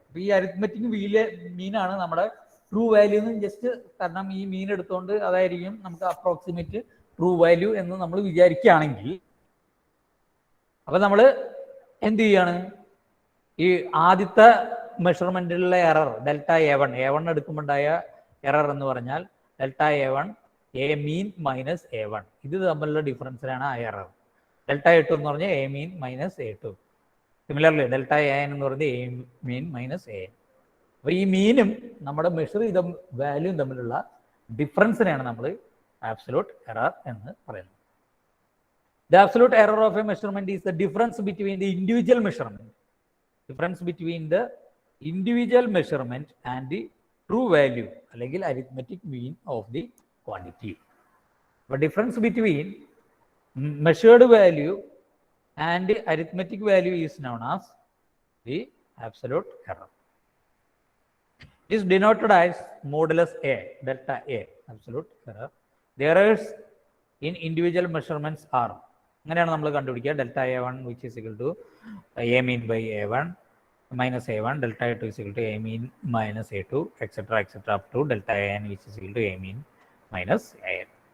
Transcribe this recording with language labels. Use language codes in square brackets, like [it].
[ml] അപ്പോൾ ഈ അരിത്മെറ്റിക് മീനാണ് നമ്മുടെ ട്രൂ വാല്യൂ എന്ന് ജസ്റ്റ്, കാരണം ഈ മീൻ എടുത്തുകൊണ്ട് അതായിരിക്കും നമുക്ക് അപ്രോക്സിമേറ്റ് ട്രൂ വാല്യൂ എന്ന് നമ്മൾ വിചാരിക്കുകയാണെങ്കിൽ, അപ്പോൾ നമ്മൾ എന്ത് ചെയ്യാണ്, ഈ ആദ്യത്തെ മെഷർമെൻറ്റിലുള്ള എറർ ഡെൽറ്റ A1 എടുക്കുമ്പോണ്ടായ എറർ എന്ന് പറഞ്ഞാൽ delta A1 A mean minus A1, ഇത് തമ്മിലുള്ള ഡിഫറൻസിലാണ് ആ എറർ. ഡെൽറ്റ A2 എന്ന് പറഞ്ഞാൽ A mean minus A2. Similarly delta AN എന്ന് പറഞ്ഞാൽ A മീൻ മൈനസ് AN. അപ്പോൾ ഈ മീനും നമ്മുടെ മെഷർ ചെയ്ത വാല്യൂയും തമ്മിലുള്ള ഡിഫറൻസിനെയാണ് നമ്മൾ ആബ്സല്യൂട്ട് എറർ എന്ന് പറയുന്നത്. [en] The absolute error of a measurement is the difference between the individual measurement, difference between the individual measurement and the true value [ml] അല്ലെങ്കിൽ [en] arithmetic mean of the quantity. The difference between measured value and the arithmetic value is known as the absolute error. It is denoted as modulus A, delta A, absolute error. The errors in individual measurements are, [ml] അങ്ങനെയാണ് നമ്മൾ കണ്ടുപിടിക്കുക, [en] Delta A1 which is equal to A mean by A1 minus A1, delta A2 is equal to A mean minus A2 etcetera etcetera up to delta AN which is equal to A mean minus AN.